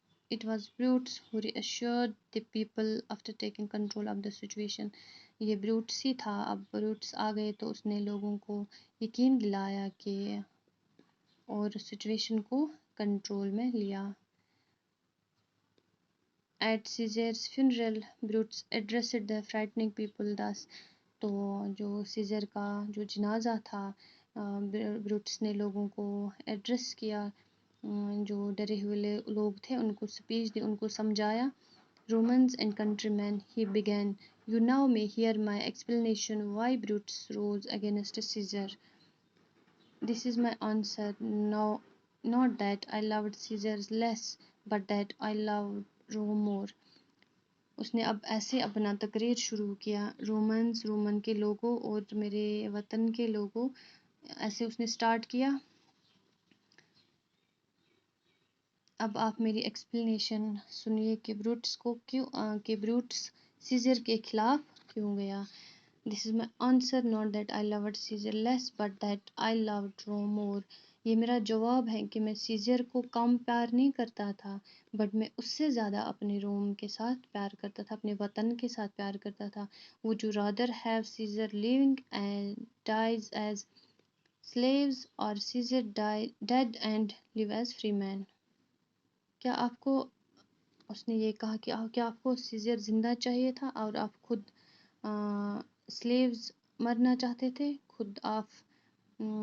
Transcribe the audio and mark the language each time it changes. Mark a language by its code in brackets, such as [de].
[en] It was Brutus who reassured the people after taking control of the situation. [ur] یہ Brutus ہی تھا. اب Brutus آ گئے تو اس نے لوگوں کو یقین دلایا کہ اور سچویشن کو کنٹرول میں لیا. [en] At Caesar's funeral, Brutus addressed the frightening people thus. [ur] تو جو سیزر کا جو جنازہ تھا، بروٹس نے لوگوں کو ایڈریس کیا، جو ڈرے ہوئے لوگ تھے ان کو سپیچ دی، ان کو سمجھایا. [en] Romans and countrymen, he began, "You now may hear my explanation why Brutus rose against Caesar. This is my answer. Now, not that I loved Caesar less, but that I loved Rome more." [ur] اس نے اب ایسے اپنا تقریر شروع کیا. Roman کے لوگوں اور میرے وطن کے لوگوں، ایسے اس نے سٹارٹ کیا. اب آپ میری ایکسپلینیشن سنیے کہ بروٹس سیزر کے خلاف کیوں گیا. [en] This is my answer, not that I loved Caesar less, but that I loved Rome more. [ur] یہ میرا جواب ہے کہ میں سیزر کو کم پیار نہیں کرتا تھا، بٹ میں اس سے زیادہ اپنے روم کے ساتھ پیار کرتا تھا، اپنے وطن کے ساتھ پیار کرتا تھا. [en] would you rather have Caesar living and dies as slaves or Caesar dead and live as free men؟ [ur] کیا آپ کو، اس نے یہ کہا کہ کیا آپ کو سیزر زندہ چاہیے تھا اور آپ خود سلیوز مرنا چاہتے تھے، خود آپ